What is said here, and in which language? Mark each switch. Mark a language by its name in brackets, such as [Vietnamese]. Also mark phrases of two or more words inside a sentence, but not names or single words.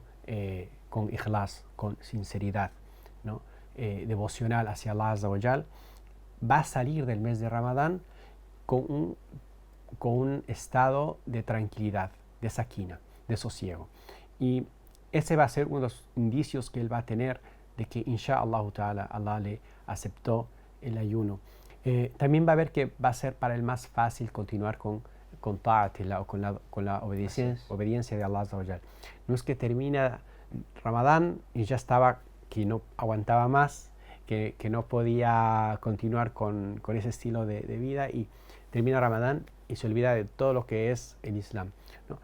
[Spanish] Con ikhlas, con sinceridad, ¿no? Devocional hacia [Arabic] الله عز وجل, [Spanish] va a salir del mes de Ramadán con un estado de tranquilidad, de sakina, de sosiego. Y ese va a ser uno de los indicios que él va a tener de que [Arabic] إن شاء الله تعالى [Spanish] Allah le aceptó el ayuno. También va a ver que va a ser para él más fácil continuar con ta'atillah o con la obediencia de [Arabic] الله عز وجل. [Spanish] No es que termina Ramadán y ya estaba, que no aguantaba más, que no podía continuar con ese estilo de vida y termina Ramadán y se olvida de todo lo que es el Islam, ¿no?